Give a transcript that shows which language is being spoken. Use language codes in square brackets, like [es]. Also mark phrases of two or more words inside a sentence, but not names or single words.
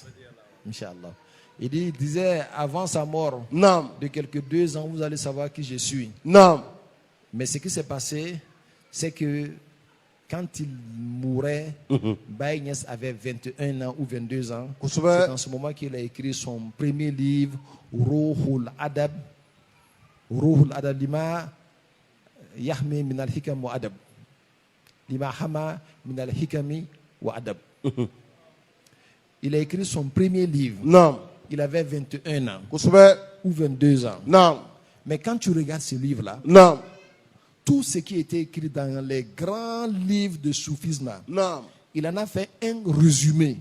[fr] Inch'Allah. Il disait avant sa mort Naam. de quelques 2 ans, vous allez savoir qui je suis. Naam. Mais ce qui s'est passé, c'est que quand il mourait, Baye Niasse avait 21 ans ou 22 ans. C'est en ce moment qu'il a écrit son premier livre, Ruhul Adab. [ar] روح الأدب لما يحمي من الحكم والأدب. لما حمى من الحكم والأدب. [fr] Il a écrit son premier livre. Naam. Il avait 21 ans Kusube. ou 22 ans. Naam. Mais quand tu regardes ce livre-là, Naam. tout ce qui était écrit dans les grands livres de soufisme, Naam. il en a fait un résumé.